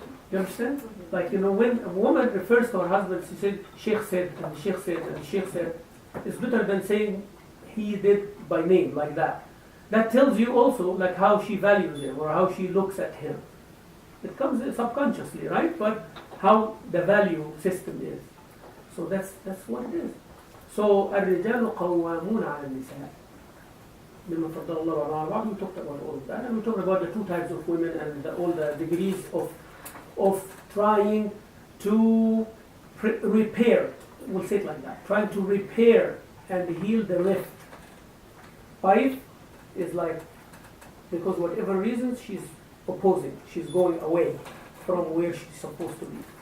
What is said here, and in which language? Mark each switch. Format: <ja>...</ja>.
<en>You understand? Like, you know, when a woman refers to her husband, she said, Sheikh said, and Sheikh said, and Sheikh said, it's better than saying he did by name, like that. That tells you also, like, how she values him or how she looks at him. It comes subconsciously, right? But how the value system is. So that's what it is.</en> <ar>So, الرجال قوامون على النساء. مما فضل الله على بعض.</ar> <en>We talked about all of that, and we talked about the two types of women and all the degrees of trying to repair. We'll say it like that. Trying to repair and heal the rift. Wife is like, because whatever reasons she's opposing, she's going away from where she's supposed to be.</en>